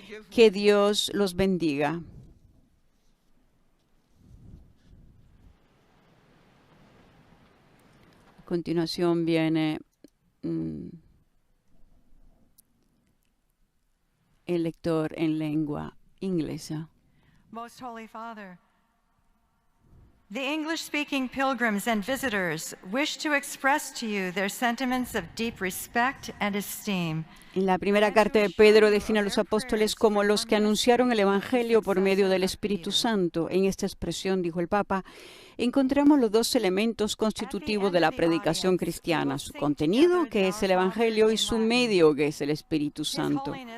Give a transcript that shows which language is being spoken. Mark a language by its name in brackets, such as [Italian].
[Spanish] Que Dios los bendiga. A continuación viene el lector en lengua inglesa. [English] Most Holy Father, the English-speaking pilgrims and visitors wish to express to you their sentiments of deep respect and esteem. [Spanish] En la primera carta de Pedro define a los apóstoles como los que anunciaron el Evangelio por medio del Espíritu Santo. En esta expresión, dijo el Papa, encontramos los dos elementos constitutivos de la predicación cristiana, su contenido, que es el Evangelio, y su medio, que es el Espíritu Santo.